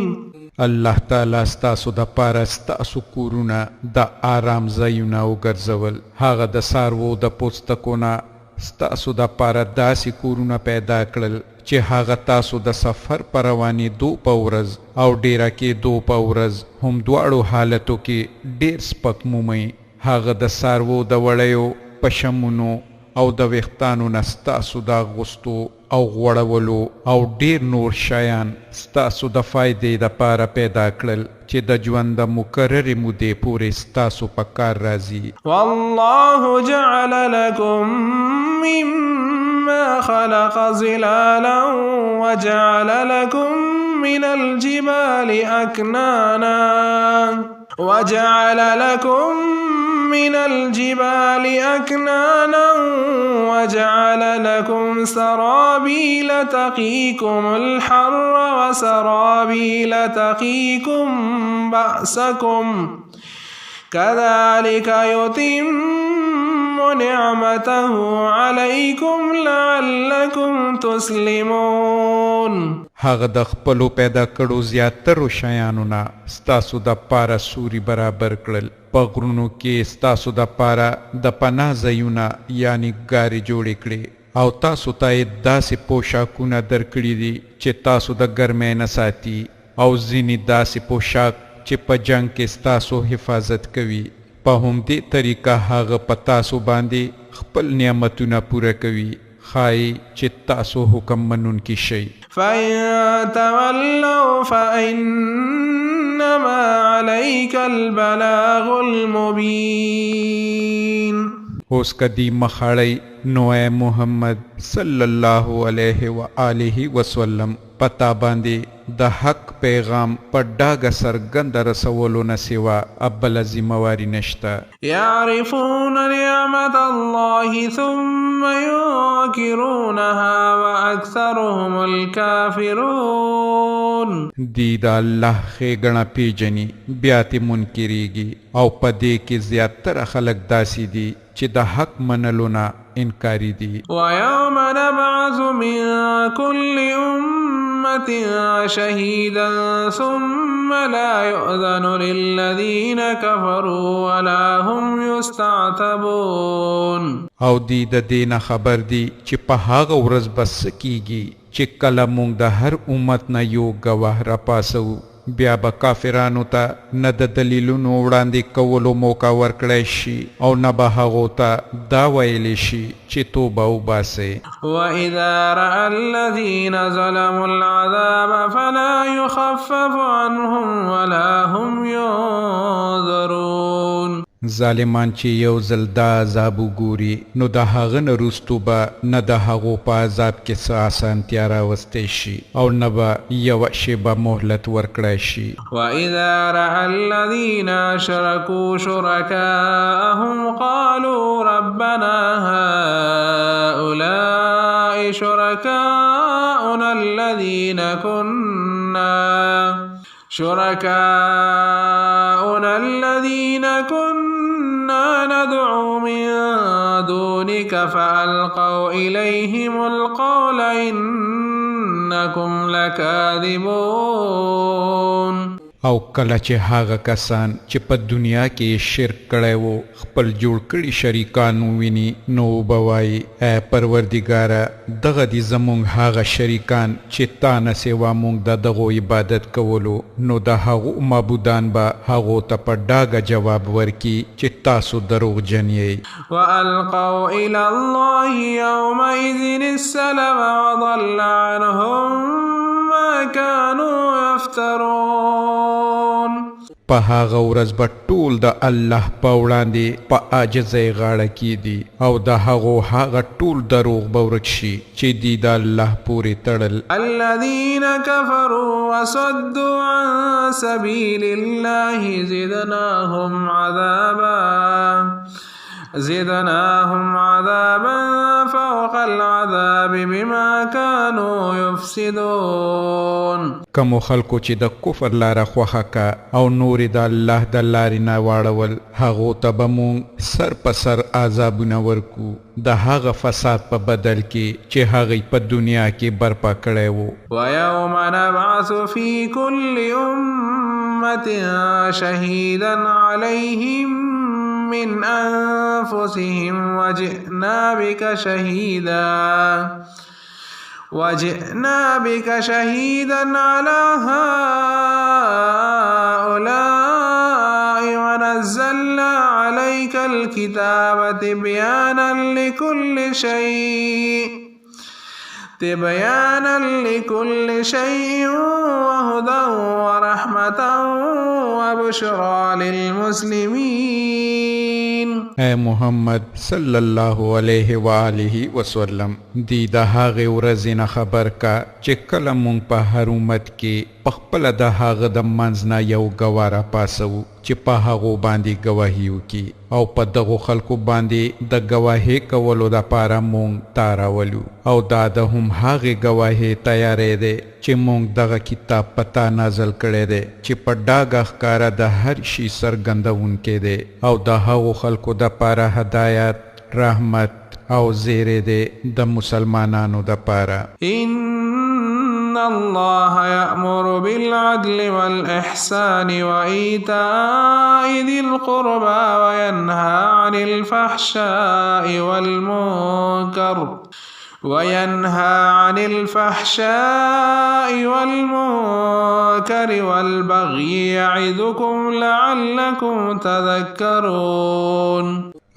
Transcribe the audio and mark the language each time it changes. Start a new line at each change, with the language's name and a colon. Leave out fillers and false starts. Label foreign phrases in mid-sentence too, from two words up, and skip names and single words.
Pashto: الله تعالی ستاسو د پاره ستاسو کورونه د آرام ځایونه وګرځول، هغه د څاروو د پوستکو نه ستاسو د پاره داسې کورونه پیدا کړل چې هغه تاسو د سفر په روانېدو په ورځ او ډیره کېدو په ورځ هم دواړو حالتو کې ډېر سپک مومئ. هغه د څاروو د وړیو پشمونو او د ویښتانو نه ستاسو د اغوستو او غوړولو او ډیر نور شیان ستاسو د فایدې دپاره پیدا کړل چې د ژوند د مقررې مودې پورې ستاسو په کار راځي.
Arabic: والله جعل لكم مما خلق ظلالا وجعل لكم من الجبال أكنانا وجعل لكم سرابيل تقيكم الحر وسرابيل تقيكم بأسكم كذلك يتم نعمته عليكم لعلكم تسلمون.
Pashto: هغه د خپلو پیدا کړو زیاترو شیانو نه ستاسو د پاره سوري برابر کړل، په غرونو کې ستاسو د پاره د پناه ځایونه یعنی ګارې جوړې کړې او تاسو ته یې داسې پوشاکونه درکړي دي چې تاسو د ګرمۍ نه ساتي او ځینې داسې پوشاک چې په جنگ کې ستاسو حفاظت کوي. په همدې طریقه هغه په تاسو باندې خپل نعمتونه پوره کوي، ښایي چې تاسو حکم منونکي شئ.
Arabic: فإن تولوا فإنما عليك البلاغ المبين.
Pashto: اوس کدی مخاړی نو اے محمد
Arabic: صلی الله علیه و آله وسلم
Pashto: پتا باندې د حق پیغام په ډاګه سرګند رسولو نه سوا ابله ذمواري نشته.
Arabic: يعرفون نعمة الله ثم ينكرونها وأكثرهم الكافرون.
Pashto: دی د الله ښېګڼه پیژني بیا ترې منکرېږي او په دې کې زیاتره خلک داسې دي چې د حق منلو نه انکاري دي.
Arabic: ويوم نبعث من كل أمة شهيدا ثم لا يؤذن للذين كفروا ولا هم يستعتبون.
Pashto: او دی د دې نه خبر دی چې په هغه ورځ به څه کیږي چې کله موږ د هر امت نه یو ګواه راپاسو بیا به کافرانو ته نه د دلیلونو وړاندې کولو موقع ورکړی شي او نه به هغو ته دا ویلی شي چې توبه وباسئ.
Arabic: وإذا رأى الذين ظلموا العذاب فلا يخفف عنهم ولا هم ينظرون.
Pashto: ظالمان چې یو ځل دا عذاب وګوري نو د هغه نه وروستو به نه د هغو په عذاب کې څه اسانتیا راوستی شي او نه به یوه شیبه مهلت ورکړی شي.
Arabic: وإذا رأى الذين أشركوا شركاءهم قالوا ربنا هؤلاء شركاؤنا الذين كنا ندعو من دونك فألقوا إليهم القول إنكم لكاذبون.
Pashto: او کله چې هغه کسان چې په دنیا کې شرک کړی وو خپل جوړ کړي شریکان وویني نو به وایي ای پروردګاره دغه دي زموږ هغه شریکان چې تا نه سوا موږ د دغو عبادت کولو نو د هغو معبودان به هغو ته په ډاګه جواب ورکي چې تاسو دروغجن یئ.
Arabic: وألقوا إلى الله يومئذ السلم وضل عنهم ما كانوا يفترون.
Pashto: په هغه ورځ به ټول د الله په وړاندې په عاجزۍ غاړه کیدي او د هغو هغه ټول دروغ به ورک شي چې دی د الله پورې تړل.
Arabic: الذين كفروا وصدوا عن سبيل الله زدناهم عذابا فوق العذاب بما كانوا يفسدون.
Pashto: کمو خلکو چې د کفر لاره خوښه کا او نورې د الله د لارې نه واړول هغو ته به مونږ سر په سر عذابونه ورکو د هغه فساد په بدل کې چې هغې په دنیا کې برپا کړی و.
Arabic: ويوم نبعث في كل أمة شهيدا عليهم من أنفسهم وجئنا بك شهيدا على هؤلاء ونزلنا عليك الكتاب تبيانا لكل شيء وهدى ورحمة وبشرى للمسلمين.
Pashto: اے محمد
Arabic: صلی الله علیه و آله وسلم
Pashto: دی د هغې ورځې نه خبر کا چې کله مونږ په هر امت کې پخپله د هغه د منځ نه یو ګواه راپاسو چې په هغو باندې ګواهي وکړي او په دغو خلکو باندې د ګواهۍ کولو دپاره مونږ تا راولو او دا د هم هغې ګواهۍ تیاری دی چې مونږ دغه کتاب په تا نازل کړی دی چې په ډاګه ښکاره د هر شي څرګندونکی دی او د هغو خلکو دپاره هدایت رحمت او زیری دی د مسلمانانو دپاره.
Arabic: إن الله يأمر بالعدل والإحسان وإيتاء ذي القربى وينهى عن الفحشاء والمنكر والبغي يعظكم لعلكم تذكرون.